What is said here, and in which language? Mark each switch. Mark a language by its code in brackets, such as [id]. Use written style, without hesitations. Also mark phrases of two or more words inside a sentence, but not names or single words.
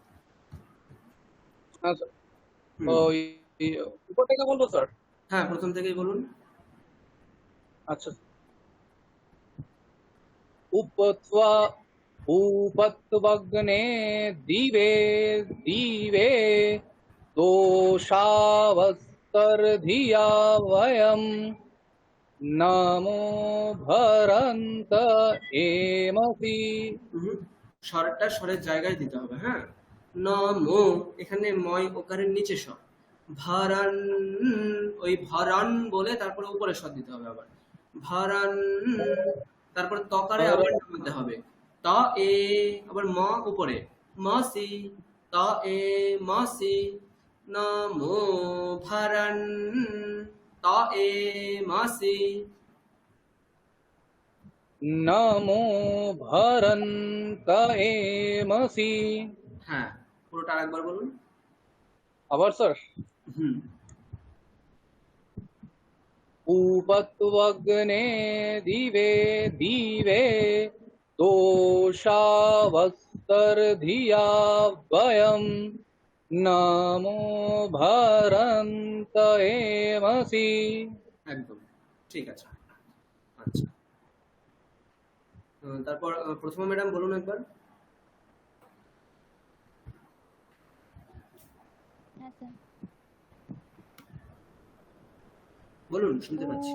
[bn] আচ্ছা হুম, ওই উপর থেকে বলবো স্যার হ্যাঁ, প্রথম থেকেই বলুন। [sa] আচ্ছা उपत्वा उपत्वग्ने दिवे दिवे दोषावस्तर्धिया वयम् नमो भरन्त एमसि [bn] হুম, স্বরটা স্বরের জায়গায় দিতে হবে, হ্যাঁ। নমো, এখানে ময় ওকারের নিচে স্বর। ভারান, ওই ভারান বলে তারপরে উপরে স্বর দিতে হবে আবার। ভারান, তারপর তকারে भर আবার নামাতে হবে। ত এ, আবার ম উপরে। মাসি, ত এ মাসি। [sa] नमो भारान त ए मासि। नमो भरन्त एमसि [bn] হ্যাঁ, পুরোটা আরেকবার বলুন। আবার স্যার হুম, [sa] उपत्वग्ने दिवे दिवे दोषावस्तर्धिया वयम् नमो भरन्त एमसि [bn] একদম ঠিক আছে। আচ্ছা, তারপর প্রথমে ম্যাডাম বলুন একবার। হ্যাঁ স্যার। বলুন, শুনতে পাচ্ছি।